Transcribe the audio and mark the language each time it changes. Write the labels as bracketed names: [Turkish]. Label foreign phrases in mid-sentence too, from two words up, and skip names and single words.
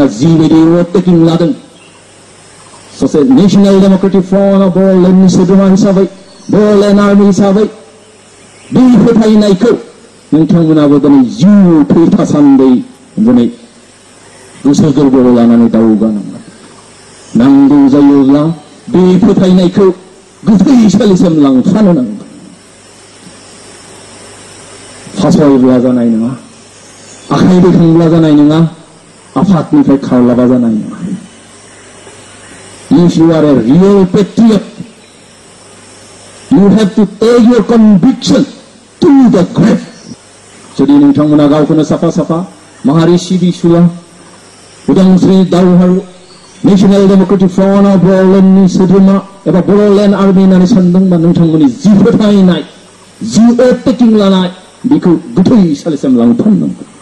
[Bodo] जिबायदि अभारटेकिं लादों सासे नेशनेल डेमोक्रेटिक फ्रन्ट अफ बर'लेण्डनि सोद्रोमा हिसाबै बर'लेण्ड आर्मि हिसाबै बे फोथायनायखौ नोंथांमोनाबो दिनै जिउ थैथासान्दै दिनै गोसो गोरबोआव लानानै दावगानांगोन नांगौ जायोब्ला बे फोथायनायखौ गोथै सालिसिम लांफानो नांगोन फासयब्ला जानाय नङा आखाइ दैखांब्ला जानाय नङा आफादनिफ्राय खारलाबा जानाय नङा [English] If you are a real patriot, you have to take your conviction to the grave. [Bodo] Jadi नोंथांमोना गावखौनो साफा साफा माहारि सिबिसुला उदांस्रि दावहारु नेशनेल डेमोक्रेटिक फ्रन्ट अफ बर'लेण्डनि सोद्रोमा एबा बर'लेण्ड आर्मि होननानै सानदोंबा नोंथांमोननि जि फोथायनाय जि अभारटेकिं लानाय बेखौ गोथै सालिसिम लांफानांगौ